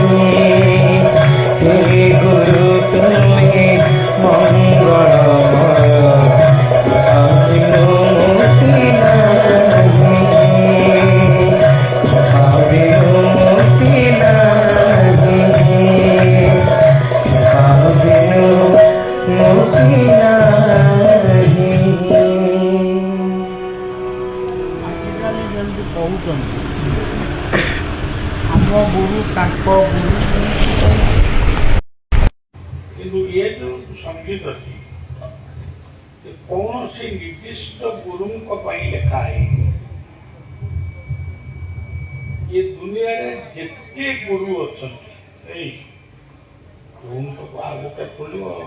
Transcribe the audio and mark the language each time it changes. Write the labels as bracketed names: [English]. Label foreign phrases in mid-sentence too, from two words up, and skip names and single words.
[Hindi] हे गुरु तुम्हें मंगलमय कृपा बिनु मुक्ति नहीं कृपा बिनु मुक्ति नहीं कृपा बिनु मुक्ति नहीं। [Odia] ଆଜିକାଲି ଯେମିତି କହୁଛନ୍ତି ଆମ ଗୁରୁ ତାଙ୍କ ଗୁରୁ କିନ୍ତୁ ଏ ଯେଉଁ ସଙ୍ଗୀତଟି କୌଣସି ନିର୍ଦ୍ଦିଷ୍ଟ ଗୁରୁଙ୍କ ପାଇଁ ଲେଖା ହେଇନି ଏ ଦୁନିଆରେ ଯେତେ ଗୁରୁ ଅଛନ୍ତି ଏଇ ଗୁରୁଙ୍କୁ ଆଉ ଗୋଟେ ଖୋଲିବ